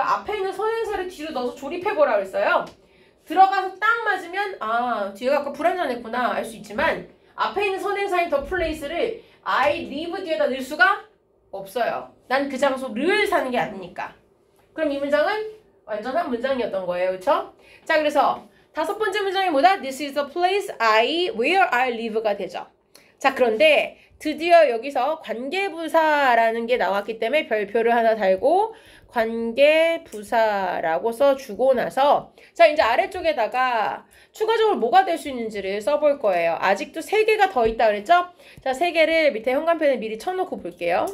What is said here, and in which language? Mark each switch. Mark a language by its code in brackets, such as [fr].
[ko] 앞에 있는 선행사를 뒤로 넣어서 조립해보라고 했어요. 들어가서 딱 맞으면 아, 뒤에가 아까 불완전했구나 알 수 있지만 앞에 있는 선행사인 the place를 [en] I live [ko] 뒤에다 넣을 수가 없어요. 난 그 장소를 사는 게 아니니까. 그럼 이 문장은 완전한 문장이었던 거예요. 그렇죠? 자, 그래서 다섯 번째 문장이 뭐다? [en] This is the place where I live가 [ko] 되죠. 자, 그런데 드디어 여기서 관계부사라는 게 나왔기 때문에 별표를 하나 달고 관계부사라고 써주고 나서 자, 이제 아래쪽에다가 추가적으로 뭐가 될 수 있는지를 써볼 거예요. 아직도 3개가 더 있다 그랬죠? 자, 3개를 밑에 현관펜에 미리 쳐놓고 볼게요.